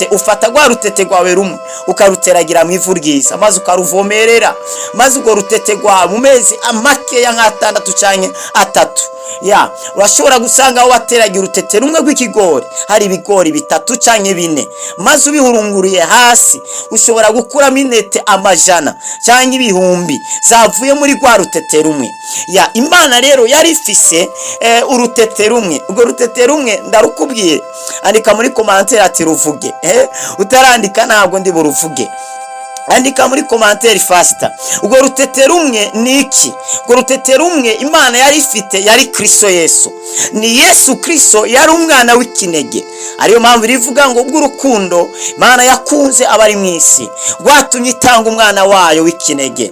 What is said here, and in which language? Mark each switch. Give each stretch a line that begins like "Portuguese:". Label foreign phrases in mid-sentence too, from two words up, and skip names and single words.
Rundi: Ufata gwa rutete rwawe rumwe ukaruteragira mu ivu ryiza, maze ukaruvomerera, maze ugo rutete rwawe mu mezi amakeya nk'6 canke 3 urashobora gusanga aho wateragira urutete rumwe rw'ikigori hari ibigori 3 canke 4, maze ubihurunguriye hasi ushobora gukuramo intete 100 canke ibihumbi zavuye muri rwa rutete rumwe. Imana rero yari ifise urutete rumwe. Ubwo rutete rumwe ndarukubwiye, andika muri commentaire ati ruvuge. Utarandika ntabwo ndi buruvuge, andika muri commentaire faster. Ubwo rutete rumwe ni iki? Ubwo rutete rumwe Imana yari ifite yari Kristo Yesu. Ni Yesu Kristo yari umwana w'ikinege. Ariyo mpamvu rivuga ngo bw'urukundo Imana yakunze abari mu isi rwatumye itanga umwana wayo w'ikinege.